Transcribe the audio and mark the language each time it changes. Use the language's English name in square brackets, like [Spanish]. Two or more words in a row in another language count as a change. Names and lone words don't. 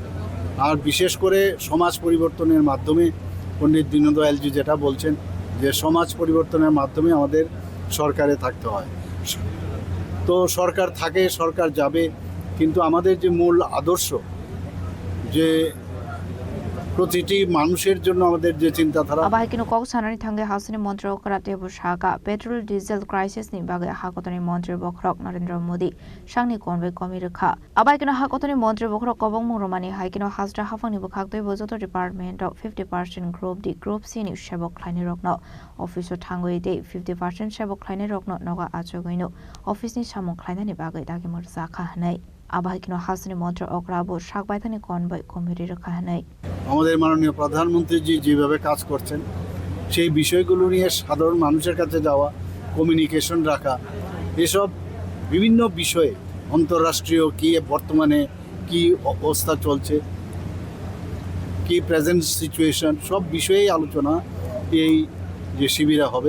[Bangla] আর বিশেষ করে সমাজ পরিবর্তনের মাধ্যমে পণ্ডিত দীনদয়ালজি যেটা বলছেন যে সমাজ পরিবর্তনের মাধ্যমে আমাদের সরকারে থাকতে হয়। তো সরকার থাকে, সরকার যাবে, কিন্তু আমাদের যে মূল আদর্শ, যে প্রতিটি মানুষের জন্য আমাদের যে চিন্তাধারা। [Kok Borok] Abahikino Kok Sanani Thangi Hasteni Mantri Okra Shaka [English] Petrol Diesel Crisis [Kok Borok] ni Bagai Hakotani Mantri Bokrok Narendra Modi Shangni Konvei Komirikha Abahikino Hakotani Mantri Bokrok Kobong Muromani Haikino Hastra Hafani Bukakdoi Bozoto [English] Department of 50% Group D Group C [Kok Borok] ni Shebok Kleini Rokno [English] Office of [Kok Borok] Tangoi Day 50% Shebok Kleini Rokno Noga Achogoino Office ni Samong Kleini ni Bagai Dagimur Zakha Hanai Abahikino Hasteni Mantri Okra Bo Shakbaitani Konvei Komirikha Hanai [Bangla] আমাদের মাননীয় প্রধানমন্ত্রীজি যেভাবে কাজ করছেন সেই বিষয়গুলো নিয়ে সাধারণ মানুষের কাছে যাওয়া, কমিউনিকেশন রাখা, এসব বিভিন্ন বিষয়ে আন্তর্রাষ্ট্রীয় কি বর্তমানে কি অবস্থা চলছে, কি [English] present situation, [Bangla] সব বিষয়েই আলোচনা এই যে শিবিরে হবে।